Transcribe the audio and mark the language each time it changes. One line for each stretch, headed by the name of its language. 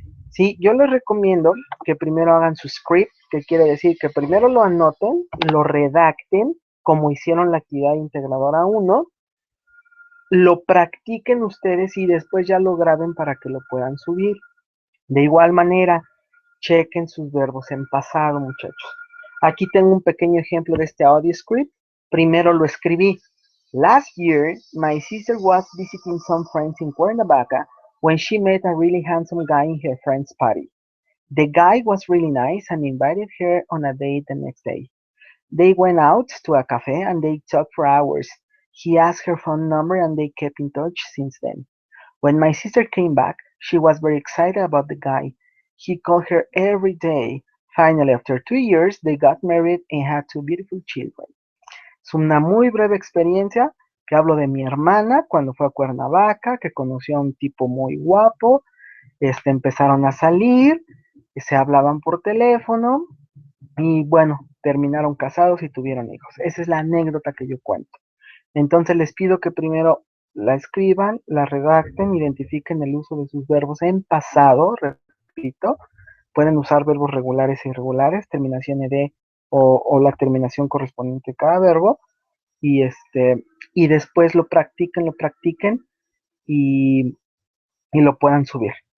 Spanish: Sí, yo les recomiendo que primero hagan su script, que quiere decir que primero lo anoten, lo redacten, como hicieron la actividad integradora 1, lo practiquen ustedes y después ya lo graben para que lo puedan subir. De igual manera, chequen sus verbos en pasado, muchachos. Aquí tengo un pequeño ejemplo de este audio script. Primero lo escribí.
English: Last year, my sister was visiting some friends in Cuernavaca when she met a really handsome guy in her friend's party. The guy was really nice and invited her on a date the next day. They went out to a cafe and they talked for hours. He asked her phone number and they kept in touch since then. When my sister came back, she was very excited about the guy. He called her every day. Finally, after 2 years, they got married and had two beautiful children.
Spanish: Es una muy breve experiencia que hablo de mi hermana cuando fue a Cuernavaca, que conoció a un tipo muy guapo, empezaron a salir, se hablaban por teléfono y bueno, terminaron casados y tuvieron hijos. Esa es la anécdota que yo cuento. Entonces les pido que primero la escriban, la redacten, identifiquen el uso de sus verbos en pasado, repito, pueden usar verbos regulares e irregulares, terminación ed o la terminación correspondiente a cada verbo, y y después lo practiquen y, y lo puedan subir.